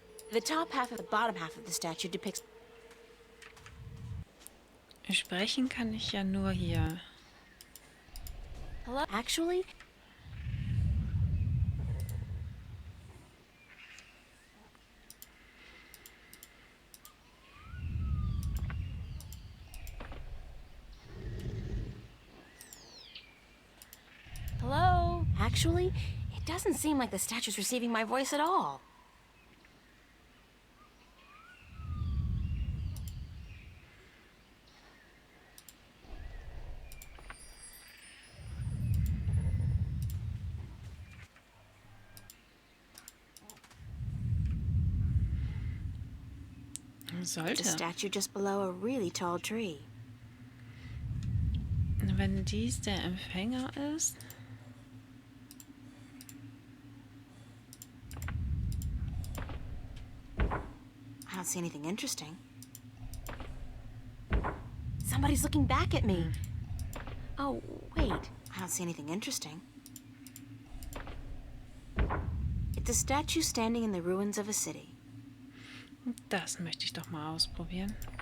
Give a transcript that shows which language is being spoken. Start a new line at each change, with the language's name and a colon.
English: The top half of the bottom half of the statue depicts.
German: Sprechen kann ich ja nur hier.
English: Hello? Actually, hello? Actually, it doesn't seem like the statue's receiving my voice at all. It's a
German: Sollte.
English: statue just below a really tall tree.
German: Wenn dies der Empfänger ist.
English: I don't see anything interesting. Somebody's looking back at me. Oh, wait. I don't see anything interesting. It's a statue standing in the ruins of a city.
German: Das möchte ich doch mal ausprobieren.